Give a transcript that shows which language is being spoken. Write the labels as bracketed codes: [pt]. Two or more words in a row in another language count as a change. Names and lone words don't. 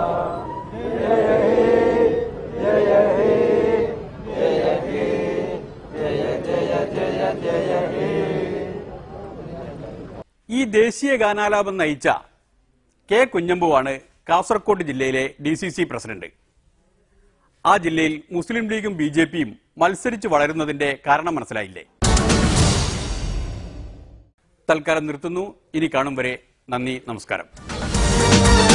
[bn] जय हे जय हे जय हे जय जय जय जय हे. [ml] ഈ ദേശീയ ഗാനാലാപം നയിച്ച കെ കുഞ്ഞമ്പുവാണ് കാസർകോട് ജില്ലയിലെ DCC പ്രസിഡന്റ്. ആ ജില്ലയിൽ മുസ്ലിം ലീഗും BJPയും മത്സരിച്ച് വളരുന്നതിന്റെ കാരണം മനസ്സിലായില്ലേ? തൽക്കാലം നിർത്തുന്നു. ഇനി കാണും വരെ നന്ദി, നമസ്കാരം.